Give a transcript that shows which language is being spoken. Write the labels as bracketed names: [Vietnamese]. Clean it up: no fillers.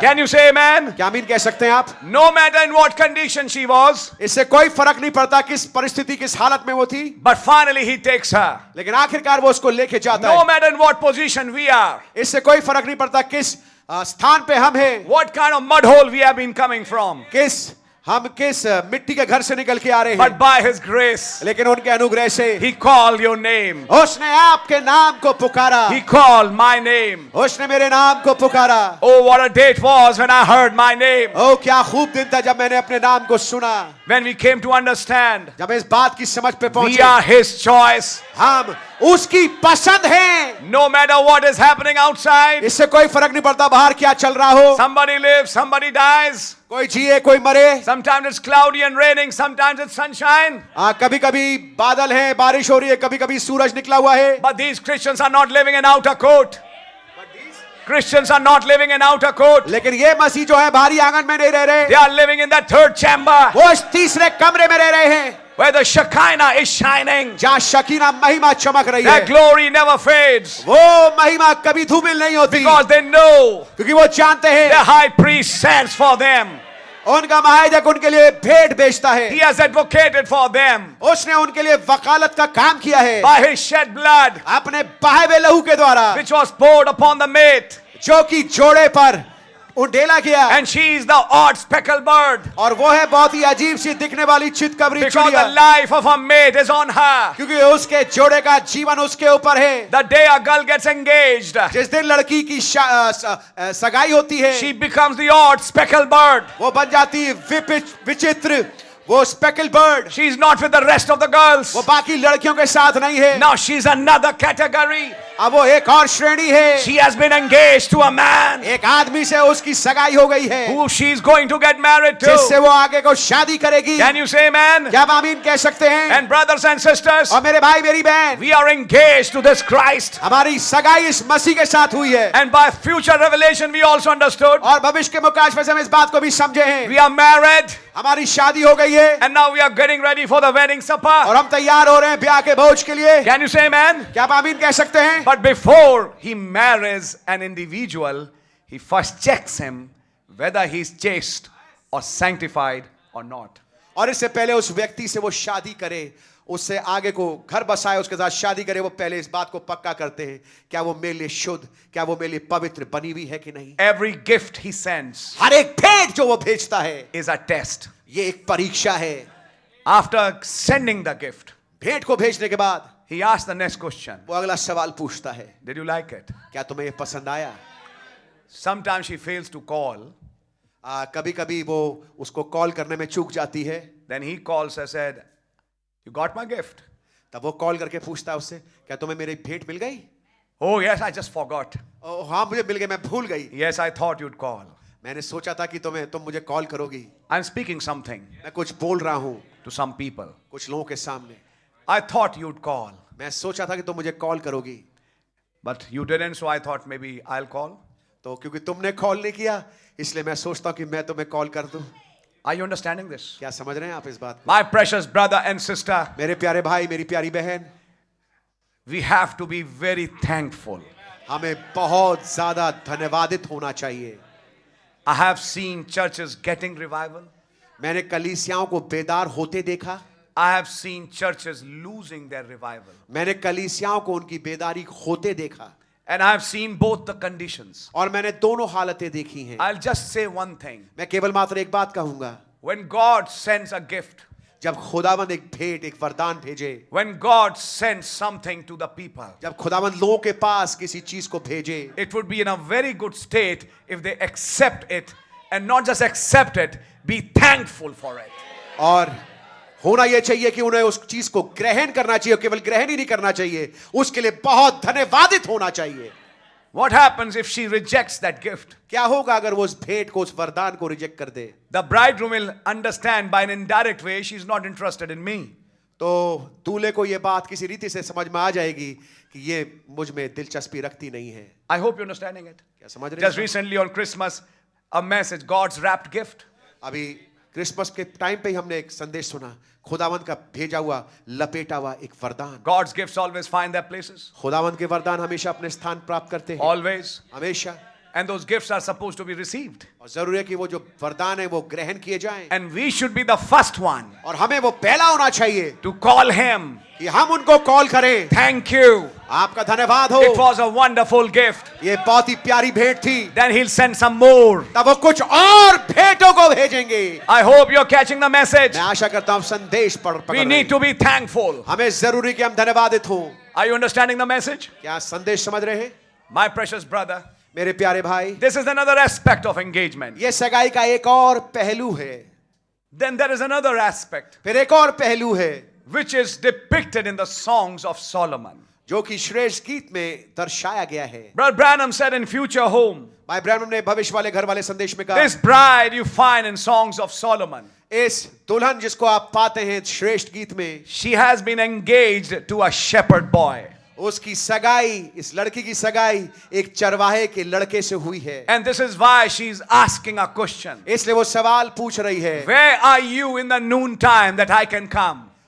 [English] Can you say amen? [Hindi] क्या आमीन कह सकते हैं आप? [English] No matter in what condition she was, [Hindi] इससे कोई फर्क नहीं पड़ता किस परिस्थिति किस हालत में वो थी, [English] but finally he takes her. [Hindi] लेकिन आखिरकार वो उसको लेके जाता [English] No [Hindi] है। [English] matter in what position we are, [Hindi] इससे कोई फर्क नहीं पड़ता किस स्थान पे हम हैं, [English] what kind of mud hole we have been coming from, [Hindi] हम किस मिट्टी के घर से निकल के आ रहे हैं, [English] but by his grace, [Hindi] लेकिन उनके अनुग्रह से [English] he called your name. [Hindi] उसने आपके नाम को पुकारा। [English] He called my name. [Hindi] उसने मेरे नाम को पुकारा। [English] Oh, what a day it was when I heard my name. [Hindi] ओ क्या खूब दिन था जब मैंने अपने नाम को सुना। [English] When we came to understand, [Hindi] जब इस बात की समझ पे [English] we [Hindi] पहुंचे, [English] are his choice. [Hindi] हम उसकी पसंद हैं। [English] No matter what is happening outside, [Hindi] इससे कोई फर्क नहीं पड़ता बाहर क्या चल रहा हो, [English] somebody lives, somebody dies. [Hindi] कोई जिए कोई मरे। [English] Sometimes it's cloudy and raining, sometimes it's sunshine. [Hindi] कभी कभी बादल है बारिश हो रही है, कभी कभी सूरज निकला हुआ है। [English] But these Christians are not living in outer court. Christians are not living in outer court. [Hindi] लेकिन ये मसीह जो है बाहरी आंगन में नहीं रह रहे, [English] They are living in that third chamber. [Hindi] वो इस तीसरे कमरे में रह रहे हैं। [English] where the Shekinah is shining. [Hindi] जहाँ शकीना महिमा चमक रही [English] That [Hindi] है, [English] glory never fades. [Hindi] वो महिमा कभी धूमिल नहीं होती, [English] Because they know [Hindi] क्योंकि वो जानते हैं [English] the high priest sends for them. [Hindi] उनका महायाजक उनके लिए भेंट बेचता है, [English] He has advocated for them [Hindi] उसने उनके लिए वकालत का काम किया है [English] by his shed blood, [Hindi] अपने बहाए हुए लहू के द्वारा, [English] which was poured upon the mate. [Hindi] जो कि जोड़े पर उंडेला गया। [English] And she is the odd speckled bird. [Hindi] और वो है बहुत ही अजीब सी दिखने वाली चितकबरी [English] Because [Hindi] चिड़िया, [English] the life of her mate is on her. [Hindi] क्योंकि उसके जोड़े का जीवन उसके ऊपर है। [English] The day a girl gets engaged, [Hindi] जिस दिन लड़की की सगाई होती है, [English] she becomes the odd speckled bird. [Hindi] वो बन जाती है विचित्र, वो [English] Speckled bird. She is not with the rest of the girls. [Hindi] वो बाकी लड़कियों के साथ नहीं है, [English] Now she is another category. [Hindi] अब वो एक और श्रेणी है। [English] She has been engaged to a man [Hindi] एक आदमी से उसकी सगाई हो गई है, [English] who she is going to get married [Hindi] जिससे [English] to. [Hindi] वो आगे को शादी करेगी। [English] Can you say amen? [Hindi] क्या आप आमीन कह सकते हैं? [English] And brothers and sisters, [Hindi] और मेरे भाई मेरी बहन, [English] we are engaged to this Christ. [Hindi] हमारी सगाई इस मसीह के साथ हुई है, [English] And by future revelation, we also understood [Hindi] और भविष्य के मुकाशफे से हम इस बात को भी समझे हैं। [English] we are married, [Hindi] हमारी शादी हो गई है [English] and now we are getting ready for the wedding supper. [Hindi] और हम तैयार हो रहे हैं ब्याह के भोज के लिए। [English] Can you say amen? [Hindi] क्या आप आमीन कह सकते हैं? [English] But before he marries an individual, he first checks him whether he is chaste or sanctified or not. [Hindi] और इससे पहले उस व्यक्ति से वो शादी करे, उससे आगे को घर बसाए, उसके साथ शादी करे, वो पहले इस बात को पक्का करते हैं, क्या वो मेरे लिए शुद्ध, क्या वो मेरे लिए पवित्र बनी हुई है कि नहीं। [English] Every gift he sends [Hindi] हर एक भेंट जो वो भेजता है, [English] is a test. [Hindi] ये एक परीक्षा है। [English] After sending the gift, [Hindi] भेंट को भेजने के बाद [English] he asks the next question. [Hindi] वो अगला सवाल पूछता है, [English] Did you like it? [Hindi] क्या तुम्हें ये पसंद आया? [English] Sometimes she fails to call. [Hindi] कभी कभी वो उसको कॉल करने में चूक जाती है। [English] Then he calls and said, "You got my gift?" [Hindi] तब वो कॉल करके पूछता है उससे, क्या तुम्हें मेरी भेंट मिल गई? [English] Oh yes, I just forgot. [Hindi] हाँ मुझे मिल गई, मैं भूल गई। [English] Yes, I thought you'd call. [Hindi] मैंने सोचा था कि तुम मुझे कॉल करोगी। [English] I'm speaking something [Hindi] मैं कुछ बोल रहा हूँ [English] to some people. [Hindi] कुछ लोगों के सामने। [English] I thought you'd call, [Hindi] मैं सोचा था कि तुम मुझे कॉल करोगी, [English] but you didn't, so I thought maybe I'll call. [Hindi] तो क्योंकि तुमने कॉल नहीं किया, इसलिए मैं सोचता हूँ कि मैं तुम्हें कॉल कर दूं। [English] Are you understanding this? [Hindi] क्या समझ रहे हैं आप इस बात को? [English] My precious brother and sister, [Hindi] मेरे प्यारे भाई, मेरी प्यारी बहन, [English] we have to be very thankful. [Hindi] हमें बहुत ज्यादा धन्यवादित होना चाहिए। [English] I have seen churches getting revival. [Hindi] मैंने कलीसियाओं को बेदार होते देखा, [English] I have seen churches losing their revival. [Hindi] मैंने कलीसियाओं को उनकी बेदारी होते देखा, [English] And I have seen both the conditions. [Hindi] और मैंने दोनों हालतें देखी हैं। [English] I'll just say one thing. [Hindi] मैं केवल मात्र एक बात कहूंगा, [English] When God sends a gift, [Hindi] जब खुदावंद एक भेंट, एक वरदान भेजे, [English] when God sends something to the people, [Hindi] जब खुदावंद लोगों के पास किसी चीज को भेजे, [English] it would be in a very good state if they accept it, and not just accept it, be thankful for it. [Hindi] और होना यह चाहिए कि उन्हें उस चीज को ग्रहण करना चाहिए, केवल ग्रहण ही नहीं करना चाहिए, उसके लिए बहुत धन्यवादित होना चाहिए। [English] What happens if she rejects that gift? [Hindi] क्या होगा अगर वो उस भेंट को, उस वरदान को रिजेक्ट कर दे? [English] The bridegroom will understand by an indirect way she's not interested in me. [Hindi] तो दूल्हे को ये बात किसी रीति से समझ में आ जाएगी कि ये मुझ में दिलचस्पी रखती नहीं है। [English] I hope you're understanding it. [Hindi] क्या समझ रहे [English] Just [Hindi] हैं? [English] recently on Christmas, a message, God's wrapped gift. [Hindi] अभी क्रिसमस के टाइम पे ही हमने एक संदेश सुना, खुदावंद का भेजा हुआ, लपेटा हुआ एक वरदान। [English] God's gifts always find their places. [Hindi] खुदावंद के वरदान हमेशा अपने स्थान प्राप्त करते हैं, [English] Always. [Hindi] हमेशा। [English] And those gifts are supposed to be received. [Hindi] और जरूरी है कि वो जो वरदान है वो ग्रहण किए जाएं, [English] And we should be the first one [Hindi] और हमें वो पहला होना चाहिए [English] to call him. [Hindi] कि हम उनको कॉल करें। [English] Thank you. [Hindi] आपका धन्यवाद हो, [English] It was a wonderful gift. [Hindi] ये बहुत ही प्यारी भेंट थी। [English] Then he'll send some more. [Hindi] तब वो कुछ और भेंटों को भेजेंगे। [English] I hope you're catching the message. [Hindi] मैं आशा करता हूँ संदेश पकड़ [English] We [Hindi] रहे [English] need [Hindi] हैं। [English] to be thankful. [Hindi] हमें जरूरी कि हम धन्यवादित हों। [English] Are you understanding the message? [Hindi] क्या संदेश समझ रहे हैं [English] My precious brother, [Hindi] मेरे प्यारे भाई? [English] this is another aspect of engagement. [Hindi] ये सगाई का एक और पहलू है। [English] Then there is another aspect [Hindi] फिर एक और पहलू है [English] which is depicted in the songs of Solomon. [Hindi] जो कि श्रेष्ठ गीत में दर्शाया गया है। [English] Brother Branham said in Future Home, [Hindi] भाई ब्रैनम ने भविष्य वाले घर वाले संदेश में कहा, [English] this bride you find in songs of Solomon, [Hindi] इस दुल्हन जिसको आप पाते हैं श्रेष्ठ गीत में, [English] she has been engaged to a shepherd boy. [Hindi] उसकी सगाई, इस लड़की की सगाई एक चरवाहे के लड़के से हुई है। [English] And this is why she's asking a question. [Hindi] इसलिए वो सवाल पूछ रही है, [English] Where are you in the noon time that I can come?